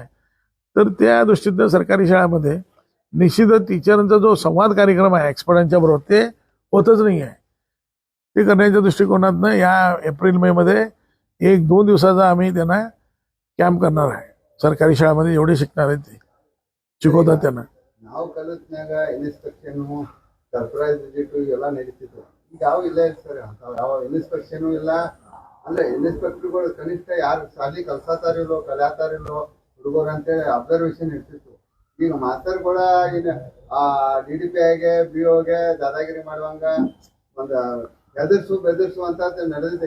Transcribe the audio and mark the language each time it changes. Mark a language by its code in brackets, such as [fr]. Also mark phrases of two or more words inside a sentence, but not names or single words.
[mr] तर त्या दृष्टीनं सरकारी शाळामध्ये निश्चितच टीचरांचा जो संवाद कार्यक्रम आहे एक्सपर्टांच्या बरोबर ते होतच नाही आहे. ते करण्याच्या दृष्टिकोनातनं या एप्रिल-मे मध्ये 1-2 दिवसाचा आम्ही त्यांना कॅम्प करणार आहे. सरकारी शाळामध्ये जेवढे शिकणार आहेत ते शिकवतात त्यांना. [kn] ನಾವು ಕಲಿತ್ನಾಗ [en] inspection surprise visit [kn] ಎಲ್ಲ ನಡೀತಿತ್ತು. ಈಗ ಯಾವ ಇಲ್ಲ ಸರ್, ಯಾವ ಇನ್ಸ್ಪೆಕ್ಷನ್ ಇಲ್ಲ. ಅಂದ್ರೆ ಇನ್ಸ್ಪೆಕ್ಟರ್ಗಳು ಕನಿಷ್ಠ ಯಾರು ಶಾಲೆ ಕಲ್ಸಾತಾರಿಲ್ಲೋ ಕಲಿಯಾತಾರಿಲ್ಲೋ ಹುಡುಗರು ಅಂತೇಳಿ ಅಬ್ಸರ್ವೇಷನ್ ಇರ್ತಿತ್ತು. ಈಗ ಮಾಸ್ತರ್ಗಳ ಈಗ DDPIಗೆ BOಗೆ ದಾದಾಗಿರಿ ಮಾಡುವಂಗ ಒಂದು ಬೆದರ್ಸು ಅಂತ ನಡೆದಿದೆ.